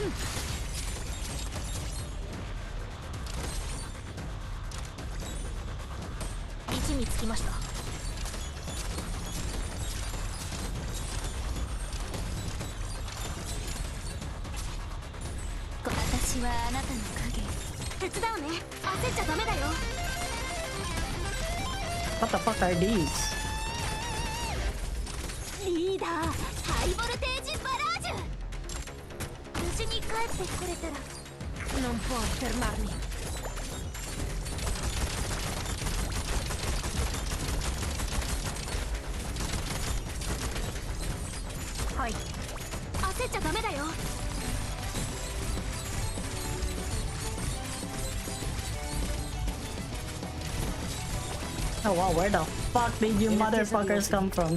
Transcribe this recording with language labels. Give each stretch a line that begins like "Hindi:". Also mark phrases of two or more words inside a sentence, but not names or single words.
Japanese: 位置につきました。私はあなたの影。手伝うね。焦っちゃダメだよ。
English: What the fuck are these?
Japanese: リーダー、ハイボルテージバラージュ。無事に帰ってこれたら。
Italian: Non puoi fermarmi.
Japanese: はい。焦っちゃダメだよ。
English: Oh wow, where the fuck did you motherfuckers come from?